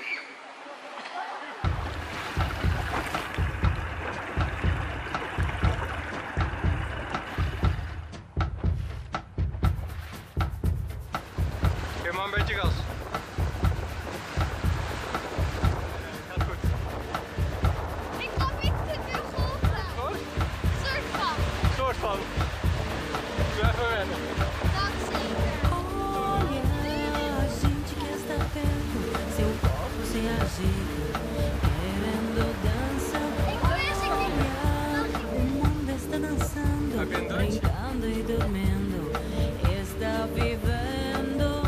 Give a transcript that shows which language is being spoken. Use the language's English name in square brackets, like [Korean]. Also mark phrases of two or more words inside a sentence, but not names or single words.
[Dutch] Geef maar een beetje gas. Doe even wennen. Dat zeker. [Portuguese] Olha, a gente que está perto, seu corpo se agita, querendo dançar. Olha, o mundo está dançando, brincando e dormindo, está vivendo.